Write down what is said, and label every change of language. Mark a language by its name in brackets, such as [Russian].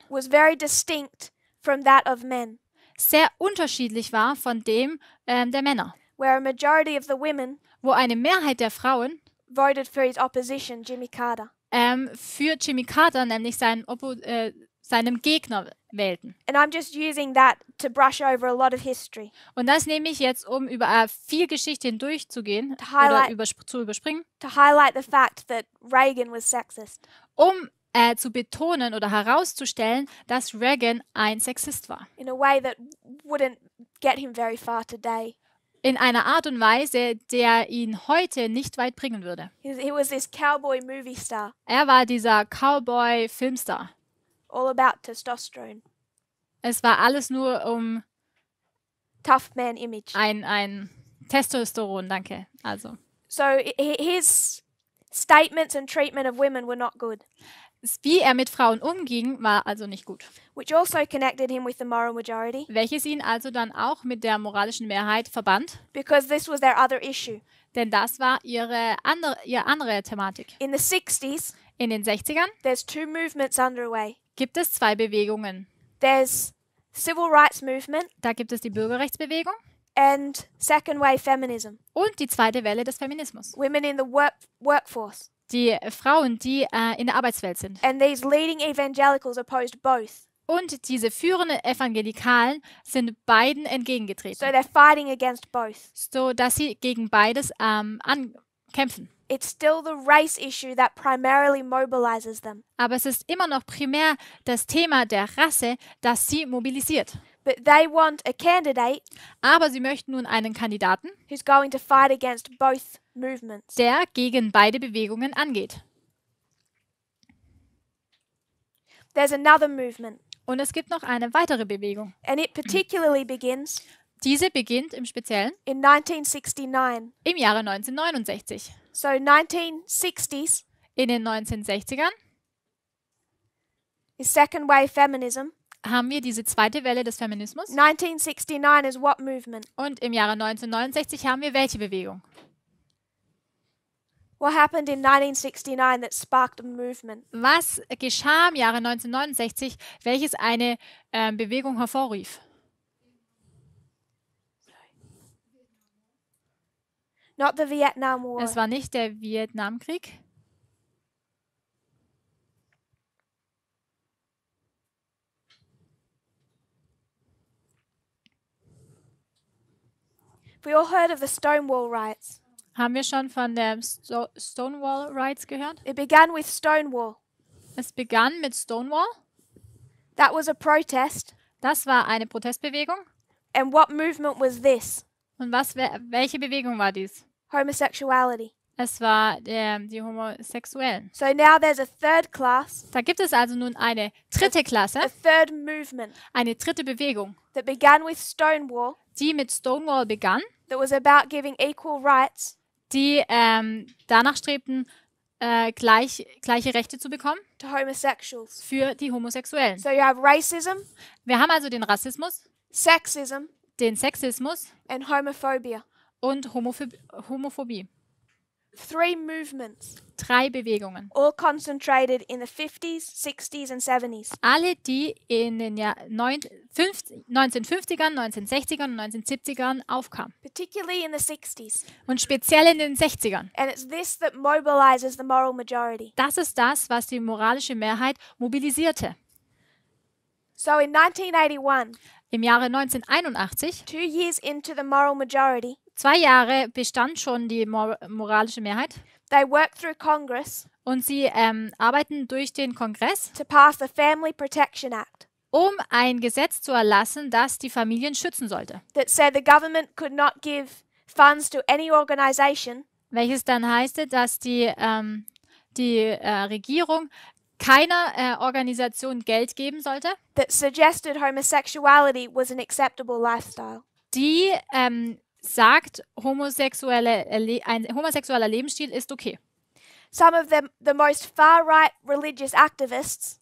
[English] was very distinct from that of men. [German] Sehr unterschiedlich war von dem der Männer. [English] Where a majority of the women [German] wo eine Mehrheit der Frauen [English] voted for his opposition, Jimmy Carter. [German] Für Jimmy Carter, nämlich seinem Gegner, wählten. [English] And I'm just using that to brush over a lot of history. [German] Und das nehme ich jetzt, um über viel Geschichte hindurchzugehen oder zu überspringen. [English] To highlight the fact that Reagan was sexist. [German] Um zu betonen oder herauszustellen, dass Reagan ein Sexist war. [English] In a way that wouldn't get him very far today. [German] In einer Art und Weise, der ihn heute nicht weit bringen würde. [English] He was this cowboy movie star. [German] Er war dieser Cowboy-Filmstar. [English] All about testosterone. [German] Es war alles nur um [English] tough man image. [German] Ein Testosteron, danke. Also. [English] So his statements and treatment of women were not good. [German] Wie er mit Frauen umging, war also nicht gut. [English] Which also connected him with the moral majority. [German] Welches ihn also dann auch mit der moralischen Mehrheit verband. [English] Because this was their other issue. [German] Denn das war ihre andere Thematik. [English] In the 60s, [German] in den 60ern, [English] there's two movements underway. [German] Gibt es zwei Bewegungen. [English] There's Civil Rights Movement. [German] Da gibt es die Bürgerrechtsbewegung. [English] And second wave feminism. [German] Und die zweite Welle des Feminismus. [English] Women in the workforce. [German] Die Frauen, die in der Arbeitswelt sind. [English] And these leading evangelicals opposed both. [German] Und diese führenden Evangelikalen sind beiden entgegengetreten. [English] So they're fighting against both. [German] So dass sie gegen beides kämpfen. [English] It's still the race issue that primarily mobilizes them. [German] Aber es ist immer noch primär das Thema der Rasse, das sie mobilisiert. [English] But they want a candidate. [German] Aber sie möchten nun einen Kandidaten, [English] who's going to fight against both movements. [German] Der gegen beide Bewegungen angeht. [English] There's another movement. [German] Und es gibt noch eine weitere Bewegung. [English] And it particularly begins. [German] Diese beginnt im Speziellen [English] in 1969. [German] Im Jahre 1969. [English] So 1960s. [German] In den 1960ern [English] is second wave feminism. [German] Haben wir diese zweite Welle des Feminismus. [English] 1969 is what movement? [German] Und im Jahre 1969 haben wir welche Bewegung? [English] What happened in 1969 that sparked a movement? [German] Was geschah im Jahre 1969, welches eine Bewegung hervorrief? [English] Not the Vietnam War. [German] Es war nicht der Vietnamkrieg. [English] We all heard of the Stonewall Riots. [German] Haben wir schon von der Stonewall Riots gehört? [English] It began with Stonewall. [German] Es begann mit Stonewall. [English] That was a protest. [German] Das war eine Protestbewegung. [English] And what movement was this? [German] Und welche Bewegung war dies? [English] Homosexuality. [German] Es war die Homosexuellen. [English] So now there's a third class. [German] Da gibt es also nun eine dritte Klasse. [English] A third movement. [German] Eine dritte Bewegung. [English] That began with Stonewall. [German] Die mit Stonewall begann. [English] That was about giving equal rights. [German] Die danach strebten, gleiche Rechte zu bekommen. [English] To homosexuals. [German] Für die Homosexuellen. [English] So you have racism. [German] Wir haben also den Rassismus. [English] Sexism. [German] Den Sexismus. [English] And homophobia. [German] Und Homophobie. [English] 3 movements. [German] 3 Bewegungen. [English] All concentrated in the 50s, 60s and 70s. [German] Alle, die in den 1950ern, 1960ern und 1970ern aufkamen. [English] Particularly in the 60s. [German] Und speziell in den 60ern. [English] And it's this that mobilizes the moral majority. [German] Das ist das, was die moralische Mehrheit mobilisierte. [English] So in 1981, [German] im Jahre 1981, [English] 2 years into the moral majority, [German] 2 Jahre bestand schon die moralische Mehrheit. [English] They worked through Congress [German] Und sie arbeiten durch den Kongress, [English] to pass the Family Protection Act [German] um ein Gesetz zu erlassen, das die Familien schützen sollte. [English] that said the government could not give funds to any organization [German] Welches dann heißt, dass die Regierung keiner Organisation Geld geben sollte, [English] that suggested homosexuality was an acceptable lifestyle. [German] die sagt, ein homosexueller Lebensstil ist okay. [English] Some of the most far-right religious activists